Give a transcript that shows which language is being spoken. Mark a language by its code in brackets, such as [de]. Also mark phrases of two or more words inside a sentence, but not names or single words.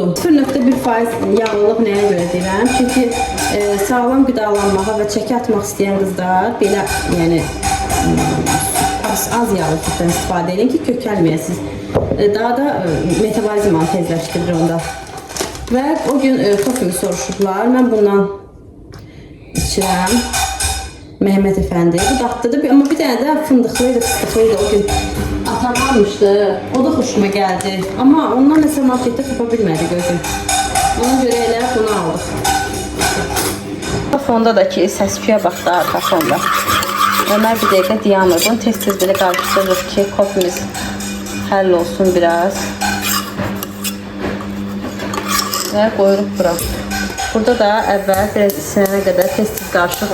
[az] 0.1% yağlılıq nəyə görə deyirəm? Çünki sağlam qidalanmağa və çəki atmaq istəyən qızlar belə, yəni az yağlı sütdən istifadə edin ki, kökəlməyəsiniz. Daha da metabolizmanı tezləşdirir onda. Və o gün kofemi soruşublar. Mən bundan içirəm. Mehmet Efendi. Bu dadlıdır. [tr] Ama bir tane de fındıklıydı, fıstıklıydı o gün. Atam almıştı. O da hoşuma geldi. Ama ondan mesela markette yapabilmedi gözüm. [az] Ona göre elə bunu aldık. Fonda da ki səs-küyə bax da [tr] arka fonda. [az] Ömer bir dəqiqə dayanır. Bunu tez-tez belə qarışdırırıq ki kofemiz həll olsun biraz. Və qoyuruq bura. Burada da əvvəl biraz isinənə qədər tez-tez qarışıq.